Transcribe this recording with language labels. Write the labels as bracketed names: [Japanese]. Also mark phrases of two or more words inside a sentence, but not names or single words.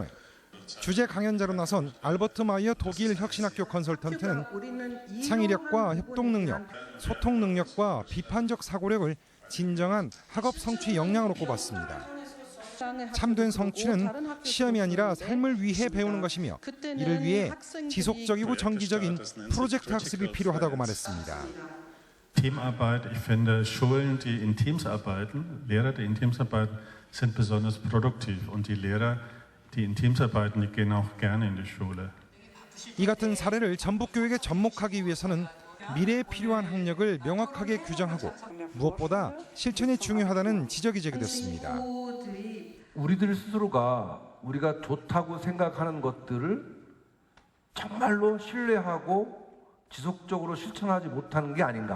[Korean] 주제 강연자로 나선 알버트 마이어 독일 혁신학교 컨설턴트는 창의력과 협동 능력, 소통 능력과 비판적 사고력을 진정한 학업 성취 역량으로 꼽았습니다. 참된 성취는 시험이 아니라 삶을 위해 배우는 것이며 이를 위해 지속적이고 정기적인 프로젝트 학습이 필요하다고 말했습니다. [German] Teamarbeit, ich finde Schulen, die in Teams arbeiten, Lehrer, die in Teams arbeiten, sind besonders produktiv und die Lehrer, die in Teams arbeiten, die gehen auch gerne in die Schule. [Korean] 이 같은 사례를 전북교육에 접목하기 위해서는 미래에 필요한 학력을 명확하게 규정하고 무엇보다 실천이 중요하다는 지적이 제기됐습니다. 우리들 스스로가 우리가 좋다고 생각하는 것들을 정말로 신뢰하고 지속적으로 실천하지 못하는 게 아닌가.